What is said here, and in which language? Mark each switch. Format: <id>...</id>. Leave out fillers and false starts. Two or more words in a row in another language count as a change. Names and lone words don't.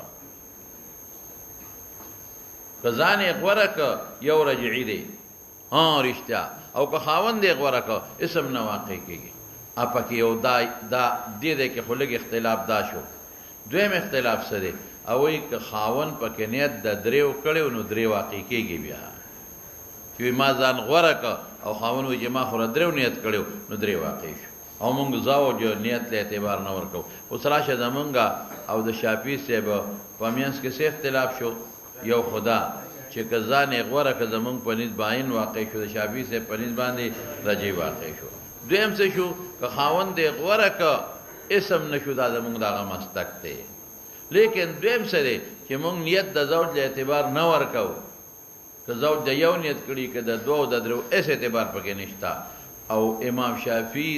<ps>که ځان یې غوره که یو رجعي دی رښتیا او که خاوند یې غوره که اسم نه واقع کېږي پکې یو دا دې دی کې خو لږ اختلاف دا شو دویم اختلاف څه دی او وایي که خاوند پکې نیت د دریو کړی نو درې واقع کېږي بیا چې ما ځان غوره که او خاوند وایي چې ما خو دریو نیت کړی نو درې واقع شو او مونږ زوج نیت له اعتبار نه ورکو اوس راشه زمونږ او د شافعي صاحب په منځ کې څه اختلاف شو یو خدا چې که ځان یې غوره که زمونږ په نیز باین واقع شو د شافعي صاحب په نیز باندې رجعي واقع شو دویم څه شو که خاوند یې غوره که اسم نه شو دا زمونږ دغه مسلک دی لیکن دویم څه دی چې مونږ نیت د زوج له اعتبار نه ورکو که زوج د یو نیت کړي که د دوو د درو هېڅ اعتبار پکې نشته او امام شافعي</ps>